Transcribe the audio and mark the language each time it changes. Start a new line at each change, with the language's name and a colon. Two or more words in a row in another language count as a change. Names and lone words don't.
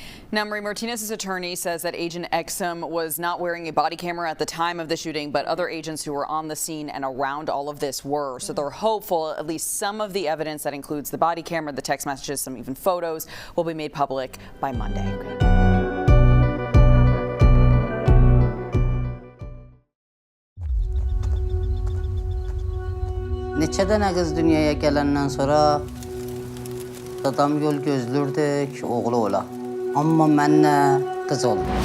English: Now, Marie, Martinez's attorney says that Agent Exum was not wearing a body camera at the time of the shooting, but other agents who were on the scene and around all of this were. So they're hopeful at least some of the evidence that includes the body camera, the text messages, some even photos will be made public by Monday.
Azerbaijani: Neçə dənə qız dünyaya gələndən sonra dadam yol gözlürdü ki, oğlu ola. Amma mənlə qız oldu.